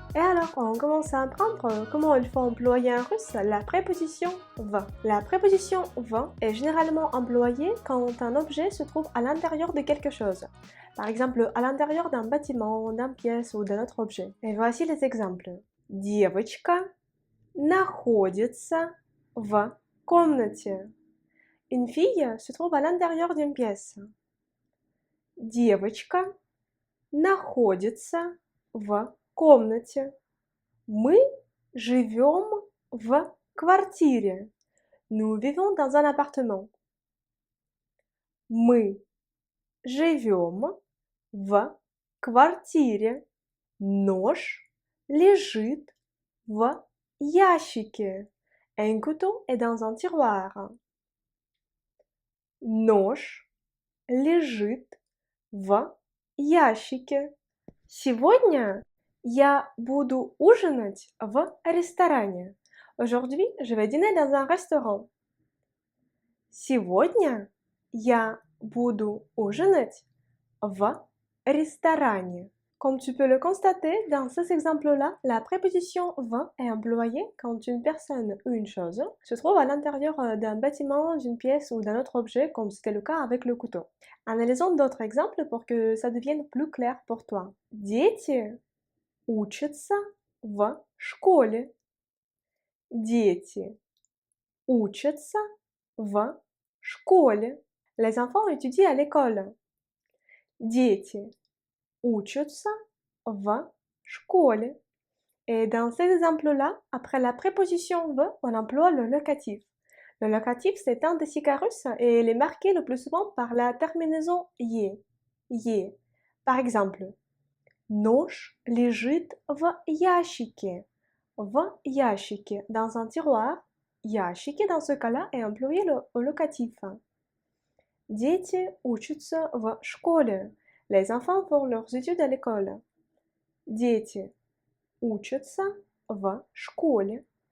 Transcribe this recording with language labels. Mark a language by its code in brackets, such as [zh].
[fr] Et alors, on commence à apprendre comment il faut employer en russe la préposition «в». La préposition «в» est généralement employée quand un objet se trouve à l'intérieur de quelque chose. Par exemple, à l'intérieur d'un bâtiment, d'une pièce ou d'un autre objet. Et voici les exemples. [ru] Девочка находится в комнате. [fr] Une fille se trouve à l'intérieur d'une pièce. [ru] Девочка находится в комнате. Мы живем в квартире. [fr] Nous vivons dans un appartement. [ru] Мы живем в квартире. Нож лежит в ящике. [fr] Un couteau est dans un tiroir. [ru] Нож лежит в ящике. Сегодня я буду ужинать в ресторане. [fr] Aujourd'hui, je vais dîner dans un restaurant. [ru] Сегодня я буду ужинать в ресторане. [fr] Comme tu peux le constater, dans ces exemples-là, la préposition «в» est employée quand une personne ou une chose se trouve à l'intérieur d'un bâtiment, d'une pièce ou d'un autre objet, comme c'était le cas avec le couteau. Analysons d'autres exemples pour que ça devienne plus clair pour toi. [ru] Дети учатся в школе. Дети учатся в школе. [fr] Les enfants étudient à l'école. [ru] Дети учатся в школе. [fr] Et dans ces exemples-là, après la préposition «в», on emploie le locatif. Le locatif, c'est un des signes russes et il est marqué le plus souvent par la terminaison «е». «е». Par exemple, [ru] нож лежит в ящике. В ящике, [fr] dans un tiroir. Ящики, dans ce cas-là, est employé au locatif. [ru] Дети учатся в школе. [fr] Les enfants font leurs études à l'école. [ru] Дети учатся в школе.